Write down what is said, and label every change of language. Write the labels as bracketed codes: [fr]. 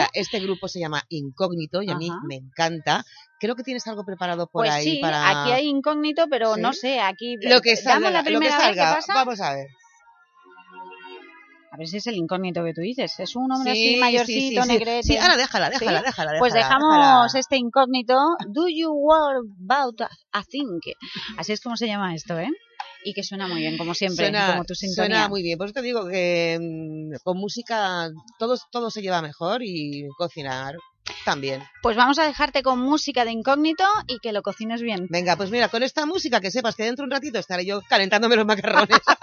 [es] Mira, este grupo se llama Incógnito y a mí me encanta. Creo que tienes algo preparado por pues ahí. Sí, para... aquí hay Incógnito, pero ¿sí? No sé, aquí... Lo que salga, damos la primera lo que salga. Vez, ¿qué pasa? Vamos a ver. A ver si es el Incógnito que tú dices. Es un hombre así, mayorcito, negrete. Sí, ahora déjala. Pues dejamos este Incógnito. [en] Do you worry about a thing? [es] Así es como se llama esto, ¿eh? Y que suena muy bien, como siempre, como tu sintonía. Suena muy bien. Por eso te digo que con música todo se lleva mejor y cocinar también. Pues vamos a dejarte con música de Incógnito y que lo cocines bien. Venga, pues mira, con esta música que sepas que dentro de un ratito estaré yo calentándome los macarrones.